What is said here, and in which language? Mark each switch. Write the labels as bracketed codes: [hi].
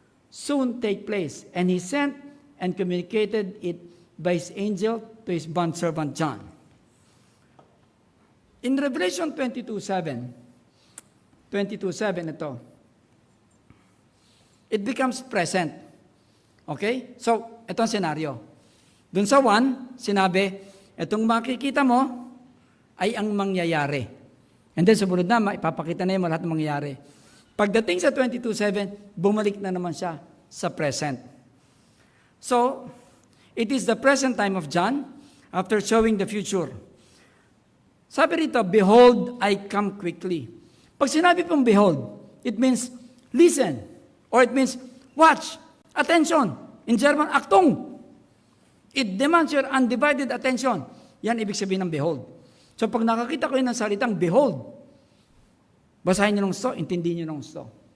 [en] Soon take place. And he sent and communicated it by his angel to his bondservant John. In Revelation 22:7 ito, it becomes present. [tl] Okay? So, ito ang senaryo. Dun sa 1, sinabi, itong makikita mo ay ang mangyayari. And then, sumunod na, ipapakita na yung lahat ng mangyayari. Pagdating sa 22:7, bumalik na naman siya sa present. [en] So, it is the present time of John after showing the future. [tl] Sabi rito, [en] behold, I come quickly. [tl] Pag sinabi pong [en] behold, it means listen. Or it means watch. Attention. In German, Achtung. It demands your undivided attention. [tl] Yan ibig sabihin ng behold. So pag nakakita ko yun ng salitang behold, basahin nyo ng gusto, intindihin nyo ng gusto.